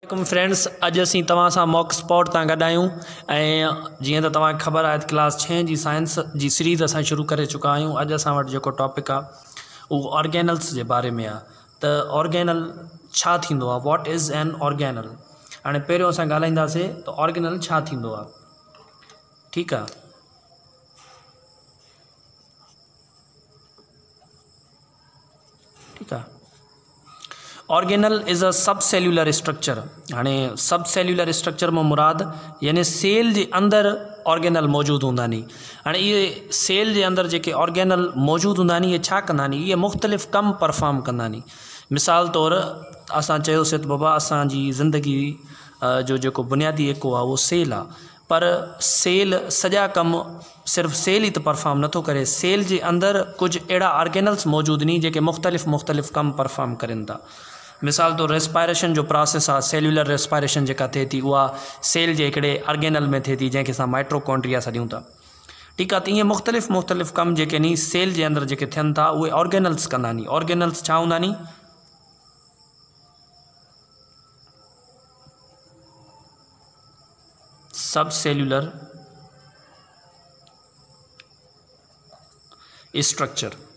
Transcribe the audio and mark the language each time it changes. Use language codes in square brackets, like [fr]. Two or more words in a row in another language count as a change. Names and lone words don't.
[sd] फ्रेंड्स, अज असीं तव्हां सां मॉक स्पॉट तां गॾु आहियूं ऐं जीअं त तव्हांखे ख़बर आहे क्लास 6 जी साइंस जी सीरीज़ असां शुरू करे चुका आहियूं। अॼु असां वटि जेको टॉपिक आहे उहो ऑर्गेनल्स जे बारे में आहे। त ऑर्गेनल छा थींदो आहे, [en] What is an organelle. [sd] हाणे पहिरियों असां ॻाल्हाईंदासीं त ऑर्गेनल छा थींदो आहे। ठीकु आहे, ठीकु आहे। [en] Organelle is a sub cellular structure. [sd] हाँ, [en] sub cellular structure [sd] में मुराद यानी सेल के अंदर ऑर्गेनल मौजूद होंदा नी। हाँ, ये सेल के अंदर जो ऑर्गेनल मौजूद होंदा नी, ये छा कंदा नी, ये मुख्तलिफ़ कम परफॉर्म कंदा नी। मिसाल तौर असां चयोसीं त बाबा असांजी ज़िंदगी जो बुनियादी एको आहे वो सेल आहे, पर सेल सॼा कम सिर्फ सेल ही तो परफॉर्म नथो करे। सेल के अंदर कुछ अड़ा ऑर्गेनल्स मौजूद नी जेके मुख्तलिफ़ कम परफॉर्म करें था। मिसाल तौर रेस्पायरेशन जो प्रोसेस आहे, [en] cellular respiration [sd] जेका थिए थी उहा सेल जे हिकिड़े ऑर्गेनल में थिए थी जंहिंखे असां माइट्रोकॉन्ड्रिया सॾियूं था। ठीकु आहे, त ईअं मुख्तलिफ़ कम जेके नी सेल जे अंदर जेके थियनि था उहे ऑर्गेनल्स कंदा नी। ऑर्गेनल्स छा हूंदा नी, [en] sub cellular structure